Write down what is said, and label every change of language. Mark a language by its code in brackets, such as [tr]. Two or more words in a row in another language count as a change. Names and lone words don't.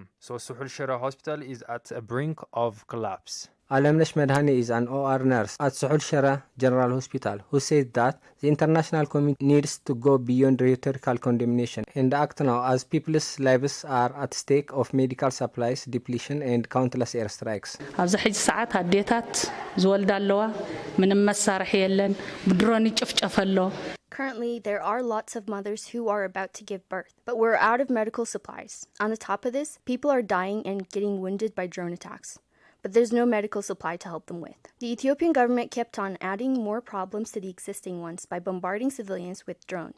[en] So Suhul Shara Hospital is at a brink of collapse. Alamnesh Medhani is an OR nurse at Suhul Shara General Hospital who said that the international community needs to go beyond rhetorical condemnation and act now as people's lives are at stake of medical supplies depletion and countless airstrikes. [ti] ኣብዚ ሕጂ ሰዓት ኣዴታት ዝወልዳ ኣለዋ ምንም መሳርሒ የለን ብድሮን ይጭፍጨፍ ኣሎ. [en] Currently, there are lots of mothers who are about to give birth, but we're out of medical supplies. On the top of this, people are dying and getting wounded by drone attacks. But there's no medical supply to help them with. The Ethiopian government kept on adding more problems to the existing ones by bombarding civilians with drones.